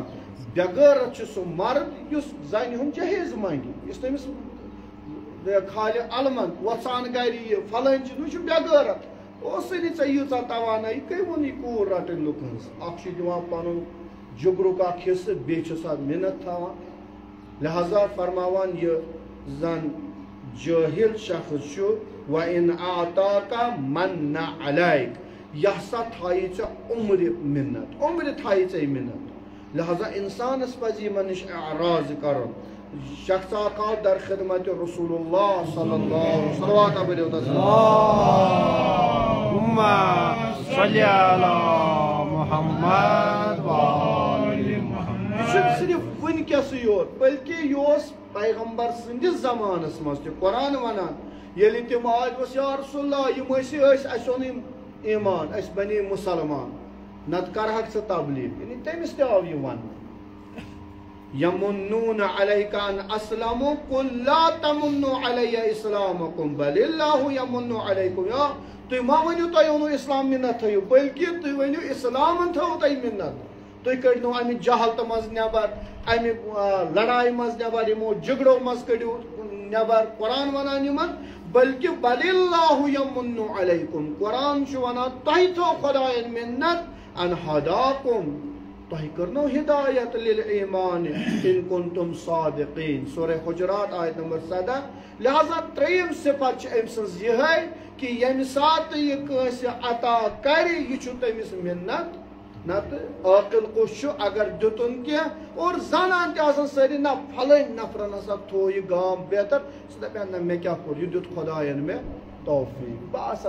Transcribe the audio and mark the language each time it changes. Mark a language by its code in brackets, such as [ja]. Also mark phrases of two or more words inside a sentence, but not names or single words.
[ks] بٮ۪غٲرت چھُ سُہ مرد یُس زنہِ ہُنٛد جہیز منگہِ یُس تٔمِس کھالہِ علمن وۄژان گرِ یہِ فلٲنۍ چیٖز یہِ چھُ بٮ۪غٲرت اوسٕے نہٕ ژےٚ ییٖژاہ توانٲیی کٔمۍ ووٚن یہِ کوٗر رٹٕنۍ لُکن ہٕنٛز اکھ چھُ دِوان پنُن جُگرُک اکھ حصہٕ بیٚیہِ چھُ سۄ مِنت تھاوان لہذا فرماوان یہِ زن جٲہِل شخص چھُ [ar] وَإِنْ أَعْطَاكَ مَنَّ عَلَيْكَ [ks] یہِ ہسا تھایی ژےٚ عمرِ مِنت عمرِ تھایی ژےٚ مِنت لہذا انسانس پزِ یِمن نِش اعراض کرُن شخص اکھ آو در خدمت [ar] رسول اللہ صلی اللہ علیہ وسلم [ks] صلوات بٔرِو [ar] اللهم صل على محمد وآل محمد [ks] یہ چھُنہٕ صرف وٕنکیٚسٕے یوت بلکہ یہِ اوس پیغمبر سٕنٛدِس زمانس منٛز تہِ قرآن ونان ییٚلہِ تِم آے دوٚپُس [ar] یا رسول اللہ [ks] یِم ٲسۍ اَسہِ اوٚن یِم ایمان أسۍ بنے مُسلمان نتہٕ کرہکھ ژٕ تبلیغ یعنی تٔمِس تہِ آو یہِ وننہٕ [ar] یمنون علیک ان اسلموا قل لا تمنوا علی اسلامکم بل اللہ یمن علیکم [ks] یا تُہۍ ما ؤنِو تۄہہِ اوٚنوُ اسلام مِنت تھٲیِو بلکہ تُہۍ ؤنِو اسلامن تھٲوٕ تۄہہِ مِنت تُہۍ کٔڑنو امہِ جہالتہٕ منٛز نٮ۪بر امہِ لڑایہِ منٛز نٮ۪بر یِمو جگڑو منٛز کٔڑِو نٮ۪بر قرآن ونان یِمن بلکہ [ar] بل اللہ یمن علیکم [ks] قرآن چھُ ونان تۄہہِ تھٲو خۄداین مِنت [ar] ان ہداکم [ks] تۄہہِ کٔرنو ہدایت [ar] للایمان ان کنتم صادقین [ks] سورہ حجرات آیت نمبر 17 لہذا ترٛیِم صفت چھِ أمۍ سٕنٛز یِہے کہ ییٚمہِ ساتہٕ یہِ کٲنٛسہِ عطا کرِ یہِ چھُ تٔمِس مِنت نتہٕ عٲقل کُس چھُ اگر دِتُن کینٛہہ اور زانان تہِ آسان سٲری نہ پھلٲنۍ نفرن ہسا تھوو یہِ گام بہتر سُہ دپہِ نہ مےٚ کیٛاہ کوٚر یہِ دیُت خۄداین مےٚ توفیٖق بہٕ آسہٕ ہا